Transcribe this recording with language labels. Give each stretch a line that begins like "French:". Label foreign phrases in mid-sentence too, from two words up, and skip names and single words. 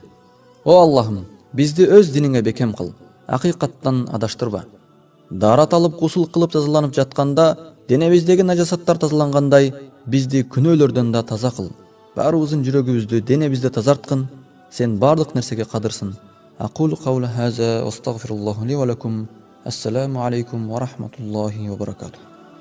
Kyrgyz: О Аллахым, бизди өз диниңе бекем кыл, акыйкаттан адаштырба. Дарат алып гусул кылып тазаланып жатканда, денебиздеги нажасаттар тазалангандай, бизди күнөөлөрдөн да таза кыл. Баарыбыздын жүрөгүбүздү, денебизди тазарткын. Сен бардык нерсеге кадырсың.
Arabic: أقول قول هذا واستغفر الله لي ولكم. السلام عليكم ورحمة الله وبركاته.